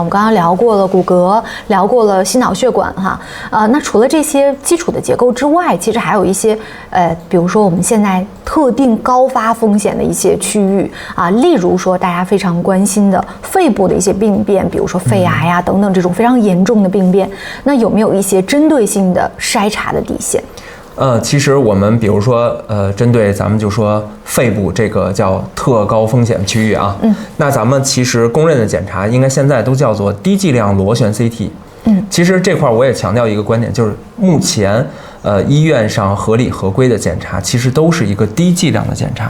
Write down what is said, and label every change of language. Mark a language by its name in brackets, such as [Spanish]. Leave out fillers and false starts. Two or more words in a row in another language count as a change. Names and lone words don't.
[Chinese] 我们剛剛聊過了骨骼，聊過了心腦血管哈，那除了這些基礎的結構之外，其實還有一些比如說我們現在特定高發風險的一些區域啊，例如說大家非常關心的肺部的一些病變，比如說肺癌呀等等這種非常嚴重的病變，那有沒有一些針對性的篩查的底線？其實我們比如說，針對咱們就說肺部這個叫特高風險區域啊，那咱們其實公認的檢查應該現在都叫做低劑量螺旋 CT。其實這塊我也強調一個觀點，就是目前醫院上合理合規的檢查，其實都是一個低劑量的檢查。